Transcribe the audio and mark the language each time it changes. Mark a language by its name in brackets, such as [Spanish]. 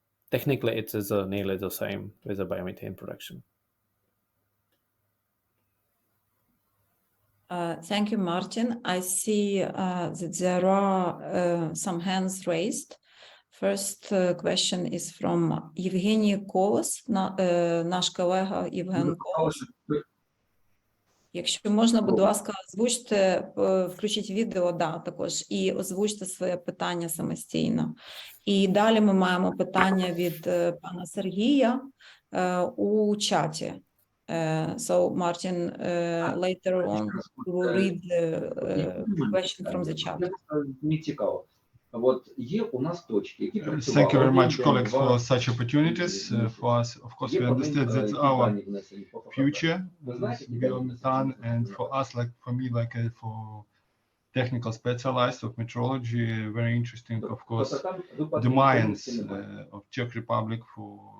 [English] Technically, it is nearly the same with the biomethane production. Thank you, Martin. I see that there are some hands raised. First question is from Євгеній Колос, [Ukrainian] наш колега [English] Євген Колос. [Ukrainian] Якщо можна, будь ласка, озвучте, включіть відео, також, і озвучте своє питання самостійно. І далі ми маємо питання від пана Сергія у чаті. [English] So, Martin, later on, we will read the question from the chat. [Ukrainian] Не цікаво. От є у нас точки, які [English] Thank you very much, colleagues, for such opportunities. For us, of course, we understand that our future is biomethane, and for us, like for me, like for technical specialized of metrology, very interesting, of course, the mines of Czech Republic for